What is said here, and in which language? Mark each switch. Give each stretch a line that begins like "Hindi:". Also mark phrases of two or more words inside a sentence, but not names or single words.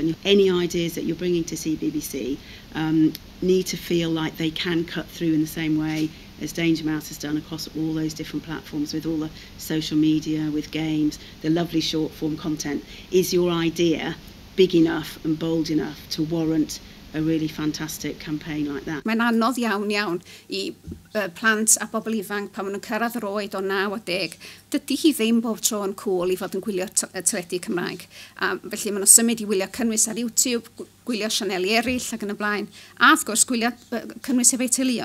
English: And any ideas that you're bringing to CBBC need to feel like they can cut through in the same way as Danger Mouse has done across all those different platforms, with all the social media, with games, the lovely short form content. Is your idea big enough and bold enough to warrant a really fantastic campaign like that?
Welsh: Mae'n anodd iawn I plant a bobl ifanc pan maen nhw'n cyrraedd yr oed o 9 a 10. Dydy hi ddim bob tro yn cool I fod yn gwylio teledu Cymraeg. Felly maen nhw'n symud I wylio cynnwys ar YouTube, gwylio sianeli eraill ac yn y blaen, a wrth gwrs gwylio cynnwys efo'u teuluoedd.